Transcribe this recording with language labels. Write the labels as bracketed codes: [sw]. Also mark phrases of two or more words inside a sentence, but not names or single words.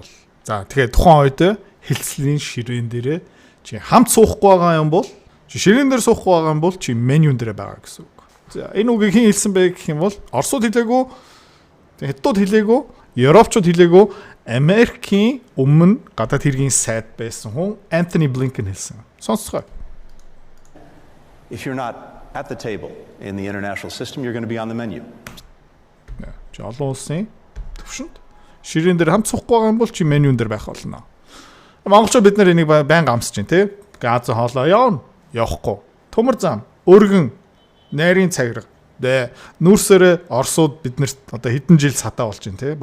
[mn] За тэгэхээр тухайн үед хилцлийн ширээн дээрээ чи хамт суухгүй байгаа юм бол, чи ширээн дээр суухгүй байгаа юм бол чи менюн дээр байгаа гэсэн үг. За энэ үгийг хэн хэлсэн бэ гэх юм бол Оросууд хэлээгүй, Хятадууд хэлээгүй, Европчууд хэлээгүй, Америкийн өмнө гадаад хэргийн сайд байсан хүн Антони Блинкен хэлсэн. Сонсцгоо. [en] If you're not at the table in the international system, you're going to be on the menu. [mn] Чи олон улсын төвшөнд ширээн дээр хамт суухгүй байгаа юм бол чи менюн дээр байх болно. Монголчууд бид нар энийг байнга амсаж байна те. Газ хоолоо явна, явахгүй. Төмөр зам, өргөн, найрын цагирга. Дэ нүүрсээр Оросууд биднэрт одоо хэдэн жил сатаа болж байна те.